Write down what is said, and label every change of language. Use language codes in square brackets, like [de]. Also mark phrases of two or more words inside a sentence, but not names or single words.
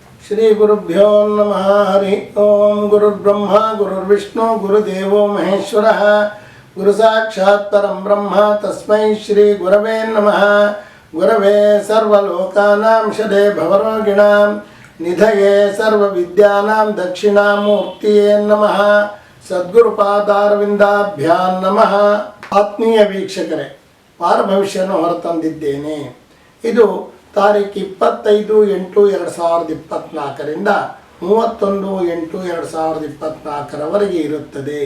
[sa] ಶ್ರೀ ಗುರುಭ್ಯೋ ನಮಃ. ಹರಿ ಓಂ. ಗುರುರ್ಬ್ರಹ್ಮ ಗುರುರ್ವಿಷ್ಣು ಗುರುದೇವೋ ಮಹೇಶ್ವರಃ. ಗುರು ಸಾಕ್ಷಾತ್ ಪರಂ ಬ್ರಹ್ಮ ತಸ್ಮೈ ಶ್ರೀ ಗುರವೇ ನಮಃ. ಗುರವೇ ಸರ್ವಲೋಕಾನಾಂ ಶದೇ ಭವರೋಗಿಣಾಂ ನಿಧಯೇ ಸರ್ವವಿದ್ಯಾನಾಂ ದಕ್ಷಿಣಾಮೂರ್ತಿಯೇ ನಮಃ. ಸದ್ಗುರುಪಾದಾರವಿಂದಾಭ್ಯಾಂ ನಮಃ. [kn] ಆತ್ಮೀಯ ವೀಕ್ಷಕರೇ, ವಾರ ಭವಿಷ್ಯವನ್ನು ಹೊರತಂದಿದ್ದೇನೆ. ಇದು ತಾರೀಕು 25/8/2024ರಿಂದ 31/8/2024 ಇರುತ್ತದೆ.